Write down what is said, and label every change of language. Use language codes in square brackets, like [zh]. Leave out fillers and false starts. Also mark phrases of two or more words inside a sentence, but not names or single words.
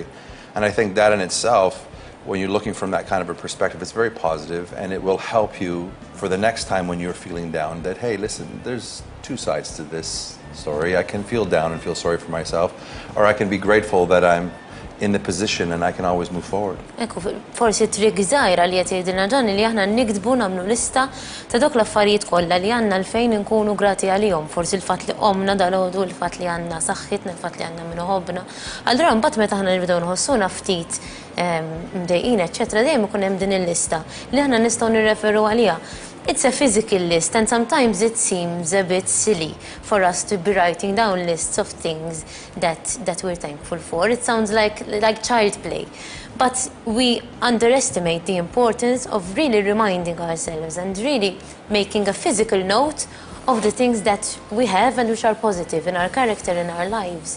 [en] And I think that in itself, when you're looking from that kind of a perspective, it's very positive, and it will help you for the next time when you're feeling down that, hey, listen, there's two sides to this story. I can feel down and feel sorry for myself, or I can be grateful that I'm in the position and I can always move forward. [mt] Ekku, forsi trik żgħira li qed jgħidilna Ġanni li aħna nikdbu nagħmlu lista ta' dawk l-affarijiet kollha li għandna l-fejn inkunu grati għalihom. Forsi l-fatt li qomna dalgħodu, l-fatt li għandna saħħitna, l-fatt li għandna min ħobbna. Allura mbagħad meta aħna nibdew nħossuna ftit mdejqin, eċċetera, dejjem ikun hemm din il-lista li aħna nistgħu nirreferu għaliha. [en] It's a physical list, and sometimes it seems a bit silly for us to be writing down lists of things that we're thankful for. It sounds like child play. But we underestimate the importance of really reminding ourselves and really making a physical note of the things that we have and which are positive in our character, in our lives.